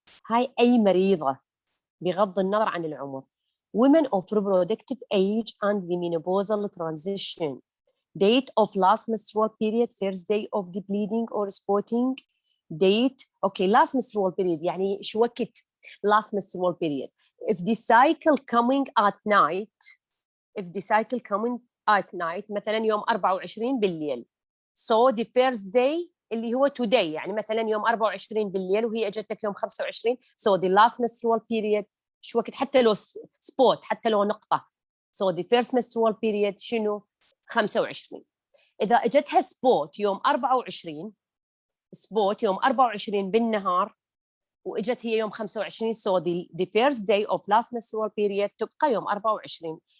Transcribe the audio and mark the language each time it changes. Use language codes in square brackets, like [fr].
[ar] هاي أي مريضة بغض النظر عن العمر. [en] women of reproductive age and the menopausal transition. date of last menstrual period, first day of the bleeding or spotting. date, okay, last menstrual period [ar] يعني شو وقت [en] last menstrual period. if the cycle coming at night, if the cycle coming at night [ar] مثلا يوم 24 بالليل. [en] so the first day [ar] اللي هو today، يعني مثلا يوم 24 بالليل وهي اجتك يوم 25. [en] so the last menstrual period [ar] شو وقت؟ حتى لو spot، حتى لو نقطة. [en] so the first menstrual period [ar] شنو؟ [en] 25. [ar] إذا اجتها spot يوم 24، spot يوم 24 بالنهار واجت هي يوم 25، [en] so the first day of last menstrual period [ar] تبقى يوم 24.